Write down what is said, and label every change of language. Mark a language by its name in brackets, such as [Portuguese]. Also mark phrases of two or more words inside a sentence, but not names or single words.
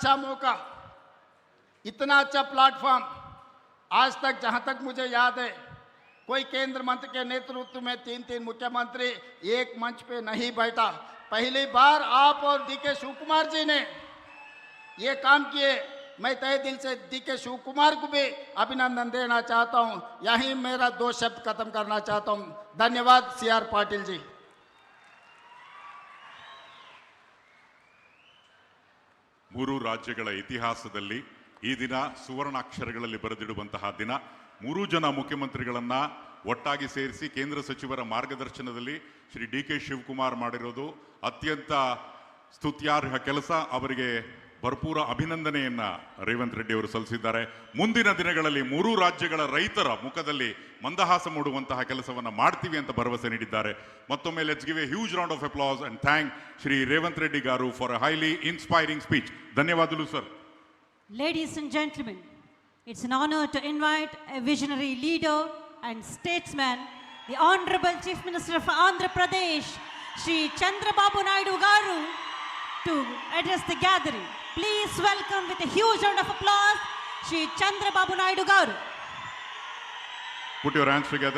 [Hindi] इतना अच्छा मौका, इतना अच्छा प्लेटफॉर्म आज तक जहां तक मुझे याद है कोई केंद्र मंत्री के नेतृत्व में 3 मुख्यमंत्री एक मंच पे नहीं बैठा। पहली बार आप और डीके शिव कुमार जी ने ये काम किए। मैं तहे दिल से डीके शिव कुमार को भी अभिनंदन देना चाहता हूं। यहीं मेरा 2 शब्द खत्म करना चाहता हूं। धन्यवाद CR पाटिल जी। [Kannada] ಮೂರು ರಾಜ್ಯಗಳ ಇತಿಹಾಸದಲ್ಲಿ ಈ ದಿನ ಸುವರ್ಣಾಕ್ಷರಗಳಲ್ಲಿ ಬರೆದಿಡುವಂತಹ ದಿನ. 3 ಜನ ಮುಖ್ಯಮಂತ್ರಿಗಳನ್ನ ಒಟ್ಟಾಗಿ ಸೇರಿಸಿ ಕೇಂದ್ರ ಸಚಿವರ ಮಾರ್ಗದರ್ಶನದಲ್ಲಿ ಶ್ರೀ ಡಿ.ಕೆ. ಶಿವಕುಮಾರ್ ಮಾಡಿರೋದು ಅತ್ಯಂತ ಸ್ತುತ್ಯಾರ್ಹ ಕೆಲಸ. ಅವರಿಗೆ ಭರ್ಪೂರ ಅಭಿನಂದನೆಯನ್ನ ರೇವಂತ್ ರೆಡ್ಡಿ ಅವರು ಸಲ್ಲಿಸಿದ್ದಾರೆ. ಮುಂದಿನ ದಿನಗಳಲ್ಲಿ 3 ರಾಜ್ಯಗಳ ರೈತರ ಮುಖದಲ್ಲಿ ಮಂದಹಾಸ ಮೂಡುವಂತಹ ಕೆಲಸವನ್ನ ಮಾಡ್ತೀವಿ ಅಂತ ಭರವಸೆ ನೀಡಿದ್ದಾರೆ. [English] ಮತ್ತೊಮ್ಮೆ let's give a huge round of applause and thank Shri Revanth Reddy Garu for a highly inspiring speech. [Kannada] ಧನ್ಯವಾದಗಳು ಸರ್. [English] Ladies and gentlemen, it's an honor to invite a visionary leader and statesman, the Honorable Chief Minister of Andhra Pradesh, Shri Chandrababu Naidu Garu, to address the gathering. Please welcome with a huge round of applause, Shri Chandrababu Naidu Garu. Put your hands together.